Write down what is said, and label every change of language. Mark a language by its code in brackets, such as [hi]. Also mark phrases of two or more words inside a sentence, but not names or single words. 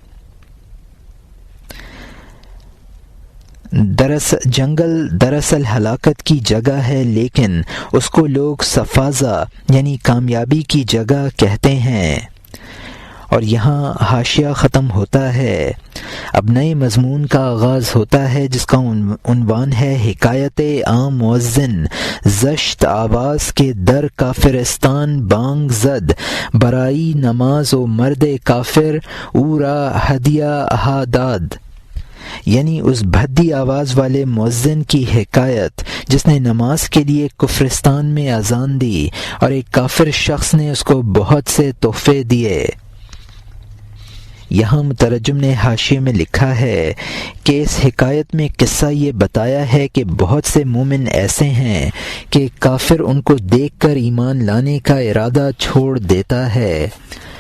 [ur] جنگل دراصل ہلاکت کی جگہ ہے، لیکن اس کو لوگ صفازہ یعنی کامیابی کی جگہ کہتے ہیں۔ اور یہاں حاشیہ ختم ہوتا ہے، اب نئے مضمون کا آغاز ہوتا ہے جس کا عنوان ہے [fa] حکایت عام مؤذن زشت آواز کے در کافرستان بانگ زد برائی نماز و مرد کافر او را ہدیہ احاداد، [ur] یعنی اس بھدی آواز والے مؤذن کی حکایت جس نے نماز کے لیے کفرستان میں اذان دی اور ایک کافر شخص نے اس کو بہت سے تحفے دیے۔ یہاں مترجم نے حاشیے میں لکھا ہے کہ اس حکایت میں قصہ یہ بتایا ہے کہ بہت سے مومن ایسے ہیں کہ کافر ان کو دیکھ کر ایمان لانے کا ارادہ چھوڑ دیتا ہے۔